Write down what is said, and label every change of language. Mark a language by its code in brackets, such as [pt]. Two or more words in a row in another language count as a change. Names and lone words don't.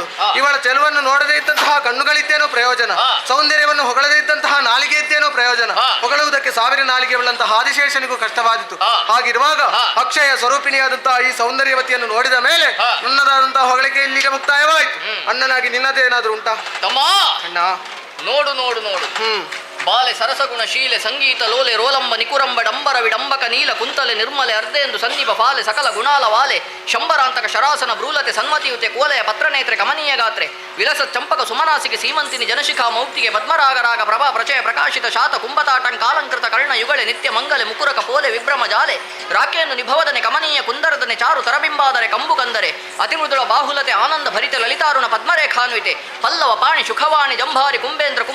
[kn] ಇವಳ ಚೆಲುವನ್ನು ನೋಡದೇ ಇದ್ದಂತಹ ಕಣ್ಣುಗಳಿದ್ದೇನೋ ಪ್ರಯೋಜನ, ಸೌಂದರ್ಯವನ್ನು ಹೊಗಳದೇ ಇದ್ದಂತಹ ನಾಲಿಗೆ ಇದ್ದೇನೋ ಪ್ರಯೋಜನ. ಹೊಗಳುವುದಕ್ಕೆ 1000 ನಾಲಿಗೆಯುಳ್ಳಂತಹ ಆದಿಶೇಷನಿಗೂ ಕಷ್ಟವಾದಿತು. ಹಾಗಿರುವಾಗ ಅಕ್ಷಯ ಸ್ವರೂಪಿಣಿಯಾದಂತಹ ಈ ಸೌಂದರ್ಯವತಿಯನ್ನು ನೋಡಿದ ಮೇಲೆ ನನ್ನದಾದಂತಹ ಹೊಗಳಿಕೆ ಇಲ್ಲಿಗೆ ಮುಕ್ತಾಯವಾಯಿತು. ಅಣ್ಣನಾಗಿ ನಿನ್ನದೇನಾದ್ರೂ ಉಂಟಾ? ಅಣ್ಣ, ನೋಡು ನೋಡು ನೋಡು. ಬಾಲೆ ಸರಸಗುಣ ಶೀಲೆ ಸಂಗೀತ ಲೋಲೆ ರೋಲಂಬ ನಿಕುರಂಬ ಡಂಬರ ವಿಡಂಬಕ ನೀಲ ಕುಂತಲೆ ನಿರ್ಮಲೆ ಅರ್ಧೆಂದು ಸನ್ನಿಪ ಫಾಲೆ ಸಕಲ ಗುಣಾಲ ವಾಲೆ ಶಂಬರಾಂತಕ ಶರಾಸನ ಬ್ರೂಲತೆ ಸನ್ಮತಿಯುತೆ ಕೋಲೆಯ ಪತ್ರನೇತ್ರೆ ಕಮನೀಯ ಗಾತ್ರೆ ವಿಲಸ ಚಂಪಕ ಸುಮನಾಸಿಗೆ ಸೀಮಂತಿನಿ ಜನಶಿಖಾ ಮೌಕ್ತಿಗೆ ಪದ್ಮರಾಗರಾಗ ಪ್ರಭಾ ಪ್ರಚಯ ಪ್ರಕಾಶಿತ ಶಾತ ಕುಂಭತಾಟಂಕಾಲಂಕೃತ ಕರ್ಣ ಯುಗಳೆ ನಿತ್ಯ ಮಂಗಲೆ ಮುಕುರಕ ಪೋಲೆ ವಿಭ್ರಮ ಜಾಲೆ ರಾಕೆಯನ್ನು ನಿಭವದನೆ ಕಮನೀಯ ಕುಂದರದನೆ ಚಾರು ತರಬಿಂಬಾದರೆ ಕಂಬು ಕಂದರೆ ಅತಿಮೃದುಳ ಬಾಹುಲತೆ ಆನಂದ ಭರಿತ ಲಲಿತಾರುಣ ಪದ್ಮರೇಖಾನ್ವಿತೆ ಪಲ್ಲವ ಪಾಣಿ ಶುಖವಾಣಿ ಜಂಭಾರಿ ಕುಂಬೇಂದ್ರ ಕುಂಭ